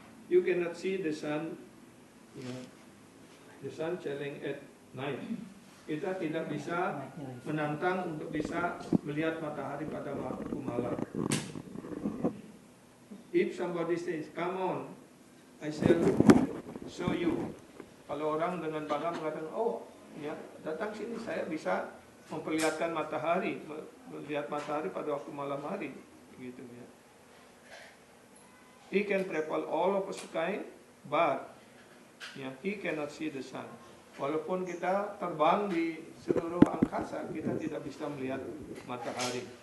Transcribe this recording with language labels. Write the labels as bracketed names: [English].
[English] You cannot see the sun, the sun shining at night. [Indonesian] kita tidak bisa menantang untuk bisa melihat matahari pada waktu malam. [English] If somebody says, come on, I shall show you. [Indonesian] Kalau orang dengan bangga mengatakan, oh, ya, datang sini, saya bisa memperlihatkan matahari, melihat matahari pada waktu malam hari, gitu ya. [English] He can travel all over the sky, but ya, he cannot see the sun. [Indonesian] Walaupun kita terbang di seluruh angkasa, kita tidak bisa melihat matahari.